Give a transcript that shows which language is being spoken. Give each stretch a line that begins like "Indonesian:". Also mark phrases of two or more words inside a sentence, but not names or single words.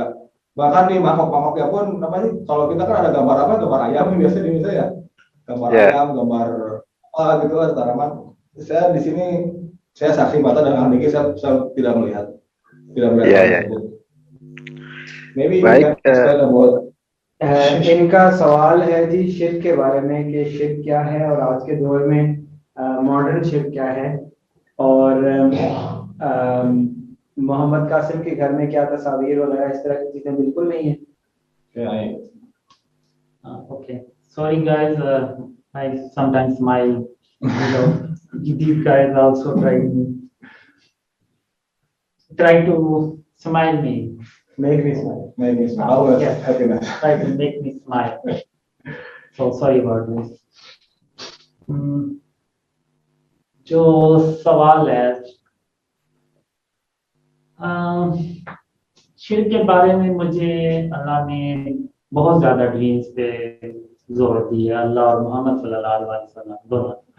Indonesian: Bahkan di mangkok-mangkoknya pun apa sih? Kalau kita kan ada gambar apa? Gambar ayam biasanya di Indonesia ya. Gambar ayam, gambar apa gitu kan tanaman. Saya di sini saya saksi mata dan ahli saya tidak melihat.
English: Maybe
Indonesian: baik,
Hindi: इनका सवाल है जी शिर्क के बारे में कि शिर्क क्या है और आज के दौर में मॉडर्न शिर्क क्या है और मोहम्मद कासिम के घर में क्या तस्वीर वगैरह इस तरह की चीजें बिल्कुल नहीं है.
English: Okay, sorry guys, I sometimes smile. These guys also try to smile me. Make me smile. Always happiness. Try to make me smile. So sorry about this.
Hindi: जो सवाल है शिर्क के बारे में मुझे अल्लाह ने बहुत ज्यादा ड्रीम्स पे जोर दिया, अल्लाह और मोहम्मद
Arabic: صلى الله عليه وسلم
Hindi: दोनों.